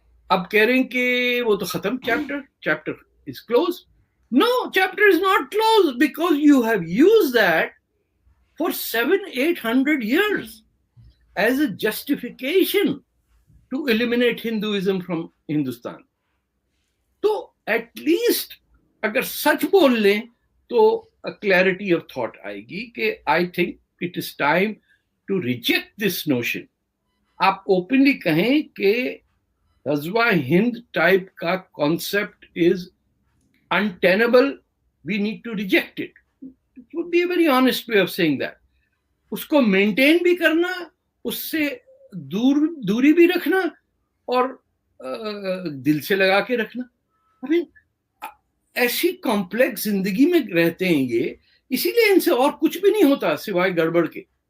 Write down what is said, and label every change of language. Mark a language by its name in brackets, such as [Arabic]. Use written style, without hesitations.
[Urdu] اب کہہ رہے ہیں کہ وہ تو ختم, [English] Chapter is close. No, chapter is not closed because you have used that for 700-800 years as a justification to eliminate Hinduism from Hindustan. So at least [Urdu] agar sach bol le to [English] a clarity of thought [Urdu] aayegi کہ [English] I think it is time to reject this notion. آپ openly [Urdu] کہیں کہ غزوہ ہند type کا [English] concept is untenable, we need to reject it. It would be a very honest way of saying that. [Urdu] اس کو maintain بھی کرنا, اس سے دوری بھی رکھنا, اور دل سے لگا کے رکھنا. ایسی کمپلیکس زندگی میں رہتے ہیں یہ, اسی لیے ان سے اور کچھ بھی نہیں ہوتا سوائے گڑبڑ کے.